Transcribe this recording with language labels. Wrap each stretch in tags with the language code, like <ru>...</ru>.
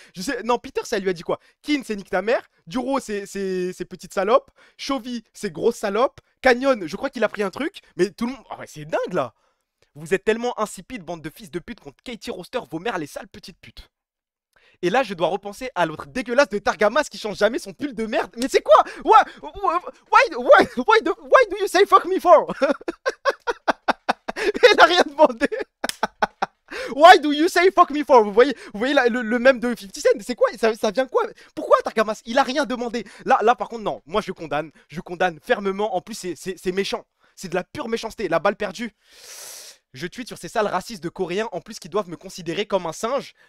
<fr>Je sais, non Peter ça lui a dit quoi? Kin c'est nique ta mère. Duro c'est petite salope. Chovy c'est grosse salope. Canyon je crois qu'il a pris un truc. Mais tout le monde, oh, ouais, c'est dingue là. Vous êtes tellement insipide bande de fils de pute contre Katie Roster, vos mères les sales petites putes. Et là je dois repenser à l'autre dégueulasse de Targamas qui change jamais son pull de merde. Mais c'est quoi?</fr> <en>Why do you say fuck me for?</en> <fr>Il n'a rien demandé.</fr> <en>Why do you say fuck me for?</en> <fr>Vous voyez le même de 50 Cent. C'est quoi? Ça vient quoi? Pourquoi Targamas? Il a rien demandé. Là par contre non. Moi je condamne fermement. En plus c'est méchant. C'est de la pure méchanceté. La balle perdue. Je tweete sur ces sales racistes de Coréens en plus qui doivent me considérer comme un singe.</fr>